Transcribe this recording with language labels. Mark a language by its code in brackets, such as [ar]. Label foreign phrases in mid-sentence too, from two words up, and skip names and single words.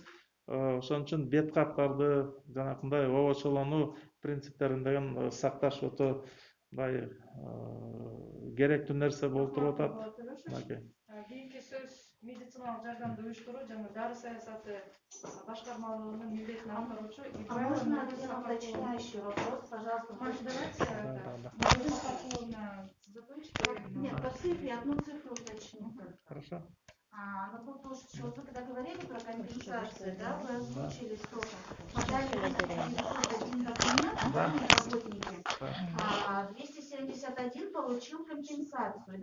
[ky] Ошон үчүн беткаптарды жанакындай обочолонуу принциптерин деген сакташ өтө мындай керектүү нерсе болуп туруп атат. Кийинки сөз медициналык жардамды уюштуруу жана дары саясаты башкармалыгынын милдетин аткаруучу Ибраева. [ru] Можно один уточняющий вопрос, пожалуйста? Маша, давайте Нет, по цифре, одну цифру уточню. Хорошо. На тот случай, вот вы когда говорили про компенсацию, да, вы озвучили сколько? Подали 271 документ, работники, 271 получил компенсацию.